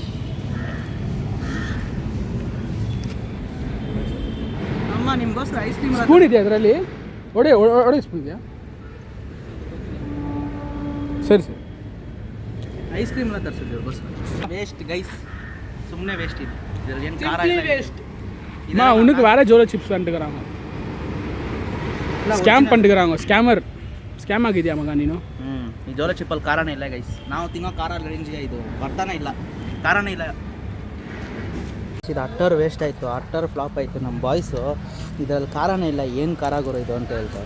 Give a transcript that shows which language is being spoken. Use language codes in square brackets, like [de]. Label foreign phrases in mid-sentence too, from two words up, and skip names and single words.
[kn] ಅಮ್ಮ ನಿಮ್ಗೋಸ್ಕರ [en] ice cream [kn] ಸ್ಪೂನ್ ಇದೆಯಾ ಅದರಲ್ಲಿ? ಒಡೆ ಸ್ಪೂನ್ ಇದೆಯಾ? ಸರಿ ಸರಿ. [en] ice cream [kn] ಎಲ್ಲ ತರಿಸಿದ್ವಿ ಅವ್ರಿಗೋಸ್ಕರ. [en] waste guys, [kn] ಸುಮ್ಮನೆ ವೇಸ್ಟ್ ಇದೆ. ಇದರಲ್ಲಿ ಏನು ಖಾರ ಇಲ್ಲ. ವೇಸ್ಟ್. [ta] உனக்கு வேற ஜோலோ சிப்ஸ் பண்ணிட்டுக்கிறாங்க. ಸ್ಕ್ಯಾಮ್ பண்ணிட்டுக்கிறாங்க. [kn] ಸ್ಕ್ಯಾಮ್ ಆಗಿದೆಯಾ ಮಗ ನೀನು? ಈ ಜೋಲೋ ಚಿಪ್ಪಲ್ಲಿ ಖಾರನೇ ಇಲ್ಲ ಗೈಸ್. ನಾವು ತಿನ್ನೋ ಖಾರ ರೇಂಜ್ಗೆ ಇದು ಬರ್ತಾನೆ ಇಲ್ಲ, ಖಾರನೇ ಇಲ್ಲ. ಇದು [en] utter waste [kn] ಆಯಿತು, [en] utter flop [kn] ಆಯಿತು. ನಮ್ಮ ಬಾಯ್ಸು ಇದರಲ್ಲಿ ಖಾರನೇ ಇಲ್ಲ, ಏನು ಖಾರ ಗುರು ಇದು ಅಂತ ಹೇಳ್ತಾರೆ.